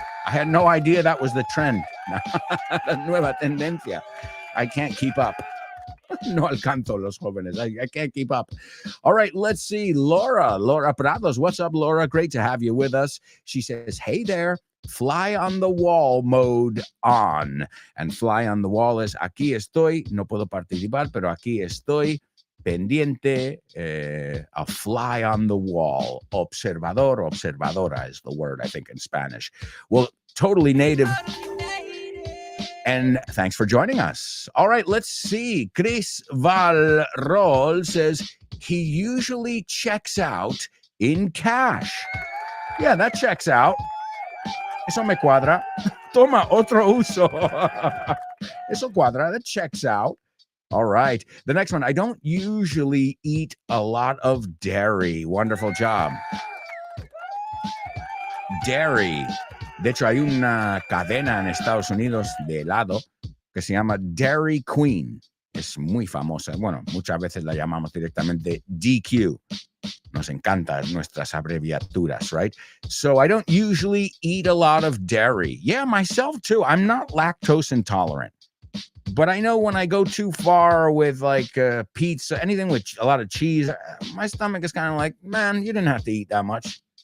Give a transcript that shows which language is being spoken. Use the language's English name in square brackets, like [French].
[English] I had no idea that was the trend. [Spanish] La nueva tendencia. [English] I can't keep up. [Spanish] No alcanzo los jóvenes. [English] I can't keep up. All right, let's see. Laura Prados. What's up, Laura? Great to have you with us. She says, hey there. Fly on the wall mode on. And fly on the wall is [Spanish] aquí estoy, no puedo participar, pero aquí estoy pendiente, [English] a fly on the wall. [Spanish] Observador, observadora [English] is the word, I think, in Spanish. Well, totally native. And thanks for joining us. All right, let's see. Chris Valrol says he usually checks out in cash. Yeah, that checks out. [Spanish] Eso me cuadra. Toma otro uso. Eso cuadra. [English] That checks out. All right. The next one. I don't usually eat a lot of dairy. Wonderful job. Dairy. [Spanish] De hecho, hay una cadena en Estados Unidos de helado que se llama Dairy Queen. Es muy famosa. Bueno, muchas veces la llamamos directamente DQ. Nos encantan nuestras abreviaturas, [English] right? So I don't usually eat a lot of dairy. Yeah, myself too. I'm not lactose intolerant. But I know when I go too far with like pizza, anything with a lot of cheese, my stomach is kind of like, man, you didn't have to eat that much.